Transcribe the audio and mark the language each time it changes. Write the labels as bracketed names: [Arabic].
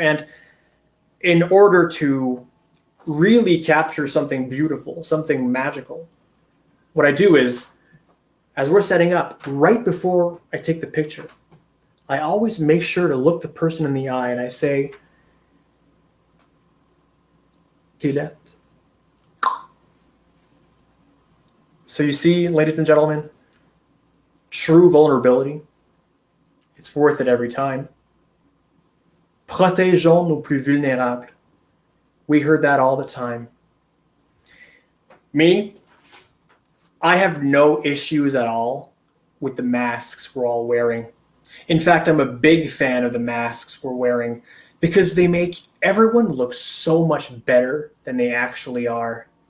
[English] And in order to really capture something beautiful, something magical, what I do is, as we're setting up, right before I take the picture, I always make sure to look the person in the eye and I say, Tilette. So you see, ladies and gentlemen, true vulnerability, it's worth it every time. [French] Protégeons nos plus vulnérables. [English] We heard that all the time. Me, I have no issues at all with the masks we're all wearing. In fact, I'm a big fan of the masks we're wearing because they make everyone look so much better than they actually are.